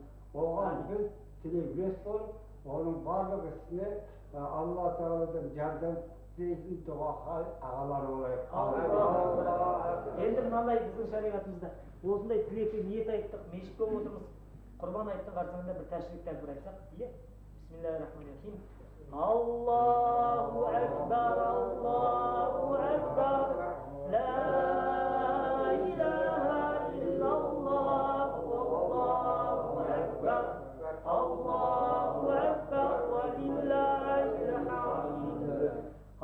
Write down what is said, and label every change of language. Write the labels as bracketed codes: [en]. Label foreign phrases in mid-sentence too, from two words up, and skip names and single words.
[kk] Оған біз тілеулес болып, оның барлық ісіне Алла Тағаладан жардам тілейтін дұға ағалар болайық. Енді мынандай біздің шариғатымызда осындай тілекке ниет айттық, мешітке отырмыз. Құрбан айттың қарсаңында бір тәшрик тәкбір айтсақ, иә? [ar] بسم الله الرحمن الرحيم. الله أكبر، الله أكبر، لا إله إلا الله، الله أكبر، الله أكبر، ولله الحمد.